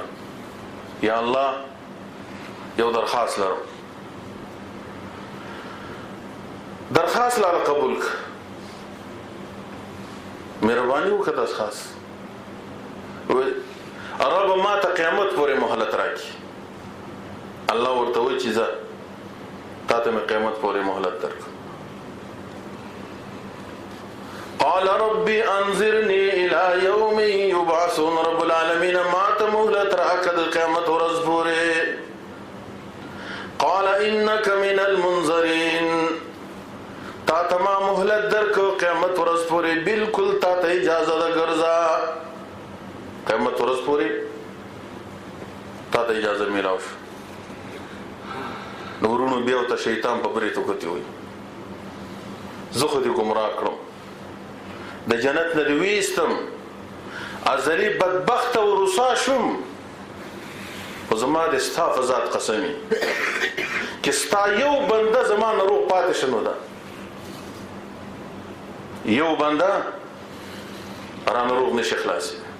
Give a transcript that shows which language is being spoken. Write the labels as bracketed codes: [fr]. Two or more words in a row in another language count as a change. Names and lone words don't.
[ps] یا الله یو درخواست لرم، درخواست لاله قبول کړه، مهرباني وکړه درخواست. رب ما ته قیامت پورې مهلت راکړي. الله ورته وایي چې زه تا ته مې قیامت پورې مهلت درکړم. [ar] قال ربي انظرني الى يوم يبعثون. رب العالمین [ps] ما ته مهلت راکړه د قیامت ورځ پورې. [ar] قال انك من المنظرين. [ps] تا ته ما مهلت درکړه قیامت ورځ پورې، بالکل تا ته اجازه ده ګرځه، قیامت ورځ پورې تا ته اجازه میلاو شو. نورونو بیا ورته شیطان په برې توکتې وایي زه خو دې ګمراه کړم، د جنت نه دې ویستم، ازلي بدبخت او رسوا شوم، خو زما د ستا په ذات قسمي چې ستا یو بنده زما نه روغ پاتې شه نو ده، یو بنده رانه روغ نشي خلاصي.